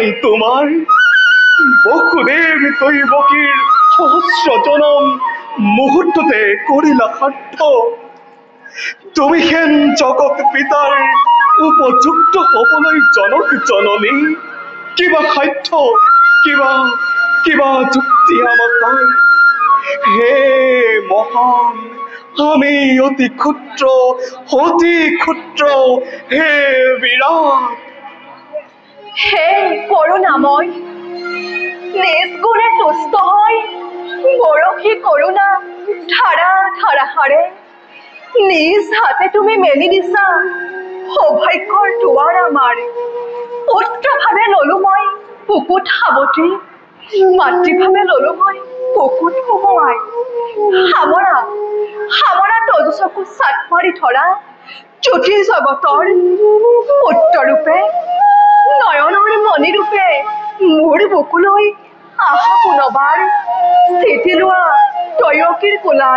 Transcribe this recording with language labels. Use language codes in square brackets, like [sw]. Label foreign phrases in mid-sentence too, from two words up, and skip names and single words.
[as] তোমাৰ বসুদেৱ দৈৱকীৰ সহস্ৰ জনম মুহূৰ্ততে কৰিলা সাৰ্থ তুমি হেন জগত পিতাৰ উপযুক্ত হবলৈ জনক জননী কিবা সাধ্য কিবা যুক্তি আমাৰ হে মহান আমি অতি ক্ষুদ্ৰ হে বিৰাট হে করুণাময় নিজ গুণে তুষ্ট হয় বরশী করুণা ধারা ধারা হারে নিজ হাতে তুমি মেলি দিছা সৌভাগ্যৰ দুৱাৰ আমাৰ পুত্ৰভাৱে ললো মই বুকুত সাৱটি মাতৃভাৱে ললো মই বুকুত সুমুৱাই সামৰা তজুচকু চাট মাৰি ধৰা জ্যোতি জগতৰ পুত্ৰৰূপে নয়নৰ মণি ৰূপে মোৰ বুকুলৈ আহা পুনবাৰ স্থিতি লোৱা দৈৱকীৰ কোলাত